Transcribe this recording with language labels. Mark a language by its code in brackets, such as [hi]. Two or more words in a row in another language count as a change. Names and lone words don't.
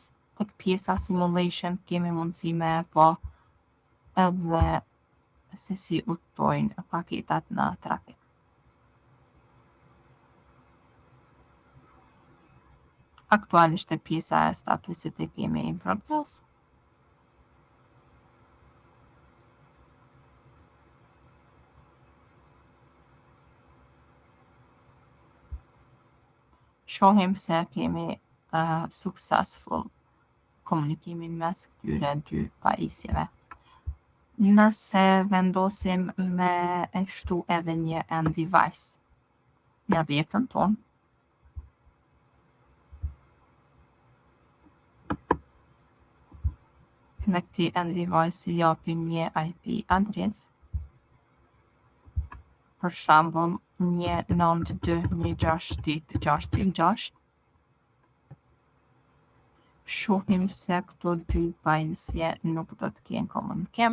[sq] Tek pjesa simulation kemi mundësi me e pa edhe se si udhtojnë paketat në trafik. Aktualisht e pjesa e statusit e kemi [en] in progress. [sq] Shohim se kemi successful komunikimin mes këtyre dy pajisjeve. Nëse vendosim me e shtu edhe një end-device në objektën tonë, në këti end-device i japim një IP adres, për shembull 192.168.6.6. Shohim se këto dy pajisje nuk do të kenë komunikim.